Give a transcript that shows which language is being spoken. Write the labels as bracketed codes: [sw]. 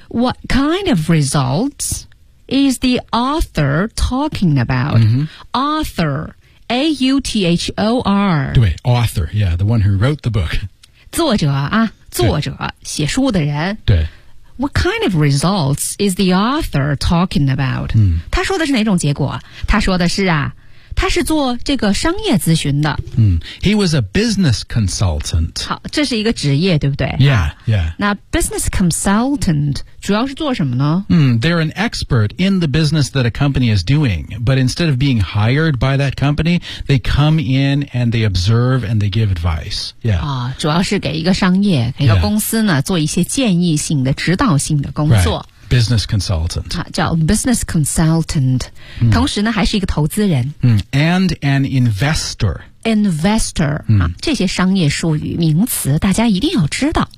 [en] What kind of results is the author talking about?、 Mm-hmm. Author, A-U-T-H-O-R. 对 author, yeah, the one who wrote the book. [zh] 作者啊，作者，写书的人。对。 [en] What kind of results is the author talking about?、嗯、 [zh] 他说的是哪种结果？他说的是啊。他是做这个商业咨询的。 [en] 嗯、He was a business consultant. [zh] 好，这是一个职业，对不对 [en] ？Yeah, yeah. [zh] 那 business consultant 主要是做什么呢？ [en] 嗯、they're an expert in the business that a company is doing, but instead of being hired by that company, they come in and they observe and they give advice. Yeah. [zh] 啊、哦，主要是给一个商业、给一个公司呢、 [en] yeah. [zh] 做一些建议性的、指导性的工作。 [en] Right. Business consultant. 叫 business consultant.、嗯、 [zh] 同时呢还是一个投资人。 [en] 嗯、and an investor. Investor.、嗯 [zh] 啊、这些商业术语名词大家一定要知道。